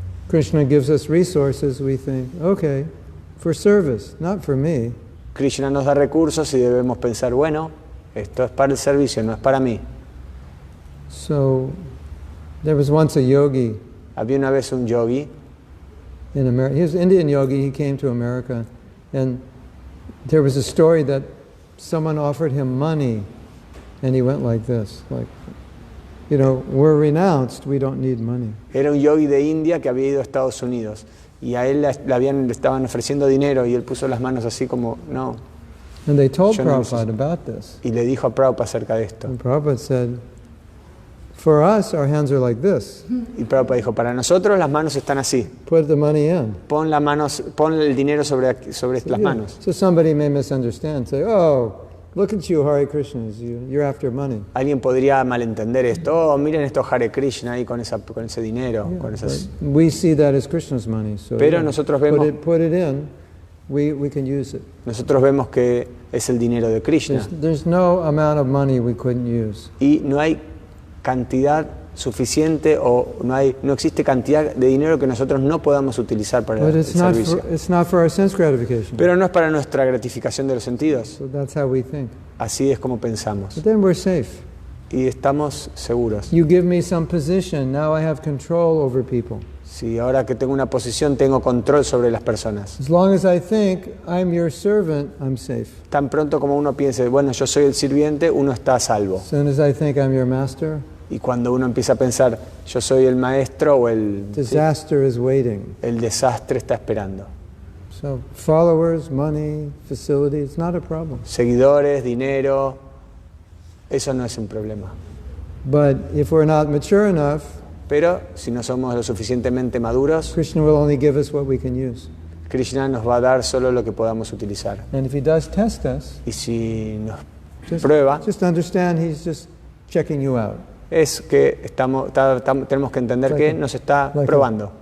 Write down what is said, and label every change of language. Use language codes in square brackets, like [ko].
[en] Krishna gives us resources, we think, okay, for service, not for me. [es] Krishna nos da recursos y debemos pensar, bueno, esto es para el servicio, no es para mí. [en] So there was once a yogi. [es] Había una vez un yogi. [en] In America, he was an Indian yogi. He came to America, and there was a story that someone offered him money, and he went like this, like, we're renounced. We don't need money. [es] Era un yogi de India que había ido a Estados Unidos y a él le estaban ofreciendo dinero y él puso las manos así como no. [en] And they told Prabhupada about this. [es] Y le dijo a Prabhupada acerca de esto. [en] And Prabhupada said, for us, our hands are like this. [es] Y Prabhupada dijo, para nosotros las manos están así. [en] Put the money in. [es] Pon el dinero sobre las manos. [en] So somebody may misunderstand, say, oh, look at you, Hare Krishna, you're after money. [es] Alguien podría malentender esto. Oh, miren esto Hare Krishna ahí con ese dinero. Con esas... [en] We see that as Krishna's money. So [es] Pero nosotros vemos, [en] put it in, we can use it. [es] Nosotros vemos que es el dinero de Krishna. [en] There's no amount of money we couldn't use. [es] Y no hay cantidad suficiente o no existe cantidad de dinero que nosotros no podamos utilizar para el servicio. [en] It's not for our sense gratification. [es] Pero no es para nuestra gratificación de los sentidos. [en] So that's how we think. [es] Así es como pensamos. [en] But then we're safe. [es] Y estamos seguros. [en] You give me some position, now I have control over people. [es] Si ahora que tengo una posición tengo control sobre las personas. [en] As long as I think I'm your servant, I'm safe. [es] Tan pronto como uno piense, bueno, yo soy el sirviente, uno está a salvo. [en] As soon as I think I'm your master, [es] y cuando uno empieza a pensar, yo soy el maestro o [en] disaster is waiting. [es] El desastre está esperando. [en] So followers, money, facility, it's not a problem. [es] Seguidores, dinero, eso no es un problema. [en] But if we're not mature enough, [es] pero si no somos lo suficientemente maduros, [en] Krishna will only give us what we can use. [es] Krishna nos va a dar solo lo que podamos utilizar. [en] And if he does test us, [es] y si nos prueba, [en] just understand he's just checking you out. [es] Es que tenemos que entender que nos está probando.